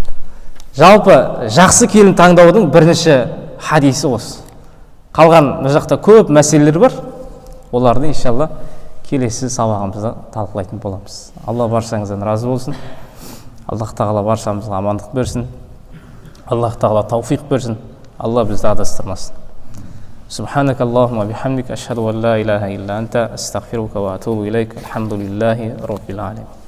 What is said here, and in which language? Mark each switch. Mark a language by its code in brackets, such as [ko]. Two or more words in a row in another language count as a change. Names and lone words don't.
[kk] Жалпы жақсы келін таңдаудың бірінші хадисі осы. Қалған бұл жақта көп мәселелер бар. Оларды иншалла келесі сабағымызда талқылайтын боламыз. Алла баршаңыздан разы болсын. Аллах тағала баршамызға амандық берсін. Аллах тағала тауфиқ берсін. Алла бізді адастырмасын. [ar] سبحانك اللهم وبحمدك أشهد أن لا إله إلا أنت أستغفرك وأتوب إليك. الحمد لله رب العالمين.